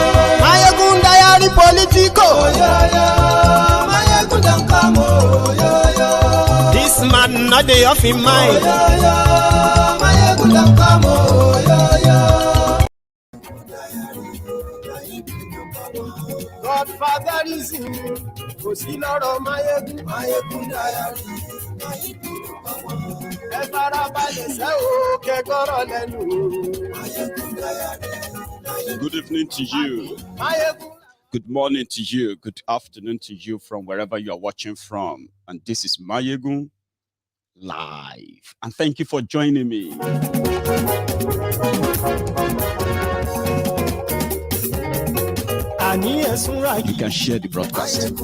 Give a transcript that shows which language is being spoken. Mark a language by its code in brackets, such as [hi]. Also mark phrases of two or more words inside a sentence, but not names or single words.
[en] Maiyegun diary Politico, oh, yo, yo. Maiyegun don't come, oh, yo, yo. This man not the off in mind, oh, yo, yo. Maiyegun don't come, oh, yo, yo. Godfatherism, [yo] kò sí lọ́rọ̀ Maiyegun. [en] Maiyegun diary. [yo] Ẹ farabalẹ̀ sẹ́ o, kẹ́gọ́rọ̀ lẹ́nu. [en] Good evening to you. Good morning to you. Good afternoon to you from wherever you are watching from. And this is Maiyegun Live. And thank you for joining me. You can share the broadcast.